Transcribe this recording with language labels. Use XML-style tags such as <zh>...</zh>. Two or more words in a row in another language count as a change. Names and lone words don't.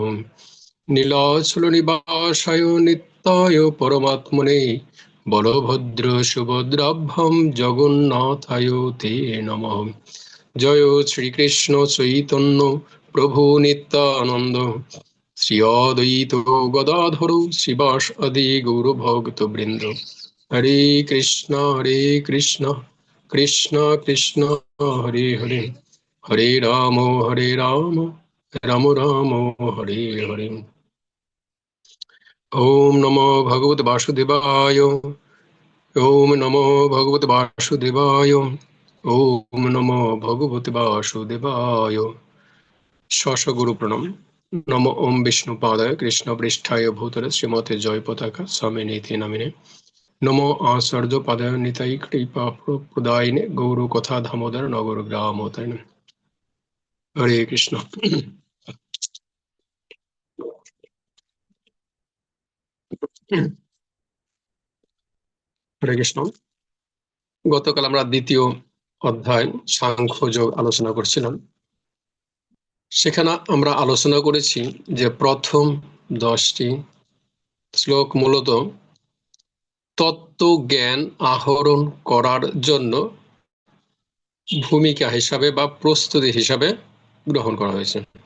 <sa>नीलाचल निवासाय नित्याय परमात्मने बलभद्र सुभद्राभ्यां जगन्नाथाय ते नमः। जय श्री कृष्ण चैतन्य प्रभु नित्यानंद श्री अद्वैत गदाधर शिवास आदि गौर भक्त वृंद। हरे कृष्ण कृष्ण कृष्ण हरे हरे हरे राम राम राम हरे हरे। ओम नमो भगवते वासुदेवाय। ओम नमो भगवते वासुदेवाय। ओम नमो भगवते वासुदेवाय। शश गुरु प्रणाम। नमो ओम विष्णुपादाय कृष्णपृष्ठाय भूतले श्रीमते जय पताका स्वामिनीति नामिने। नमो आचार्य पादाय निताय कृपा प्रदायिने गौर कथा दामोदर नगर ग्रामोदय। हरे कृष्ण। হরে কৃষ্ণ।</sa> <bn>গতকাল আমরা দ্বিতীয় অধ্যায় সাংখ্য যোগ আলোচনা করছিলাম। সেখানে আমরা আলোচনা করেছি যে প্রথম 10টি শ্লোক মূলত তত্ত্ব জ্ঞান আহরণ করার জন্য ভূমিকা হিসাবে বা প্রস্তুতি হিসাবে গ্রহণ করা হয়েছে।</bn>